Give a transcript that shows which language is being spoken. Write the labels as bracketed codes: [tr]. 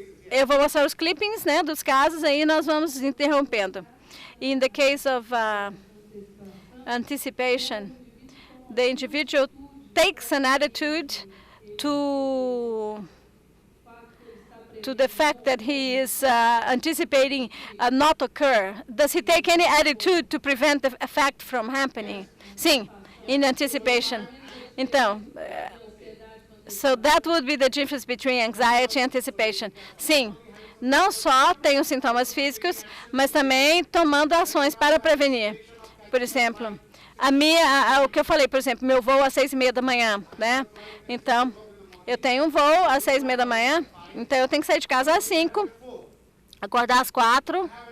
[pt] Eu vou mostrar os clippings, né, dos casos, aí nós vamos interrompendo. [en] In the case of anticipation, the individual takes an attitude to the fact that he is anticipating not occur. Does he take any attitude to prevent the fact from happening? [pt] Sim, [en] in anticipation. [pt] Então, [en] so that would be the difference between anxiety and anticipation. [pt] Sim, não só tem os sintomas físicos, mas também tomando ações para prevenir. Por exemplo, o que eu falei, por exemplo, meu voo às 6h30 da manhã, né? Então, eu tenho um voo às 6h30 da manhã, então eu tenho que sair de casa às 5, acordar às 4.